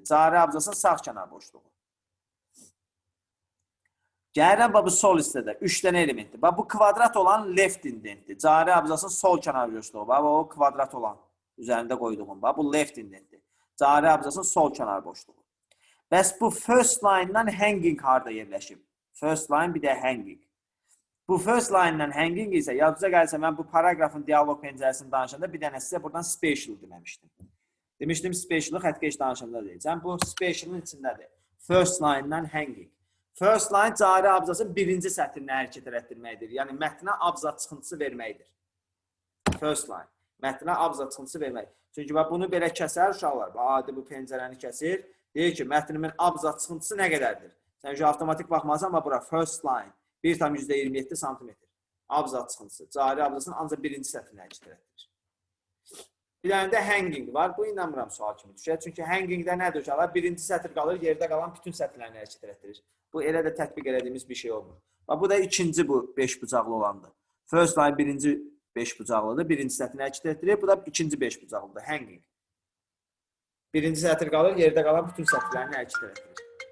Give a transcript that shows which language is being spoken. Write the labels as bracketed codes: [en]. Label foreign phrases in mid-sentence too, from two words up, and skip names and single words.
[az] Cari abzasın sağ kənar boşluğu. Gəlirəm bu sol hissədə 3 dənə elementdir. Bu kvadrat olan [en] left indentdir. [az] Cari abzasın sol kənar boşluğu. O kvadrat olan üzərində qoyduğum. Bu [en] left indentdir. [az] Cari abzasın sol kənar boşluğu. Bəs bu [en] first line-dan hanging [az] harada yerləşib? [en] First line [az] bir də hanging. Bu [en] first line-dan hanging [az] isə yadınıza gəlsə mən bu paraqrafın dialog pəncərəsini danışanda bir dənə sizə buradan special deməmişdim. Demişdim special-ı xəttkeş danışanda deyəcəm. Bu special-ın içindədir. [en] First line-dan hanging. First line [az] cari abzasın birinci sətrinə hərəkət elətdirməkdir. Yəni mətnə abzas çıxıntısı verməkdir. [en] First line. [az] Mətnə abzas çıxıntısı vermək. Çünki bunu belə kəsər uşaqlar. Adi bu pəncərəni kəsir. Deyir ki, mətnimin abzas çıxıntısı nə qədərdir? Sən avtomatik baxmalısan, amma bura [en] first line [az] 1,27 sm. Abzas çıxıntısı. Cari abzasın ancaq birinci sətrinə əks etdirir. Bir dənə də hanging var. Bu inanmıram sual kimi düşər. Çünki hangingdə nədir uşaqlar? Birinci sətr qalır, yerdə qalan bütün sətrlərini əks etdirir. Bu elə də tətbiq elədiyimiz bir şey olmur. Bu da ikinci bu 5 bucaqlı olandır. [en] First line [az] birinci 5 bucaqlıdır. Birinci sətrini əks etdirir. Bu da ikinci 5 bucaqlıdır. Hanging. Birinci sətr qalır, yerdə qalan bütün sətrlərini əks etdirir.